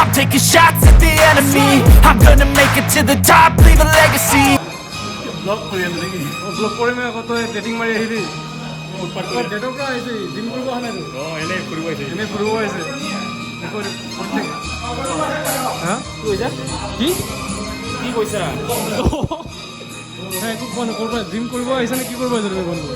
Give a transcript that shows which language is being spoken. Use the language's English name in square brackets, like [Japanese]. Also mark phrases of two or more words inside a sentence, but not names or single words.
[English] taking shots at the enemy. I'm gonna make it to the top, leave a legacy. [Assamese] ব্লগ কৰি আছো নেকি ব্লগ কৰিম আকৌ তই ডেটিং মাৰি আহিলি ডেটৰ পৰা আহিছে জিম কৰিব অহা নাই এনেই ফুৰিব আহিছে এনেই ফুৰিব আহিছে হা কি কি কৈছা একো কোৱা নাই ক'ৰবাত জিম কৰিব আহিছে নে কি কৰিব আহিছে তুমি বন্ধু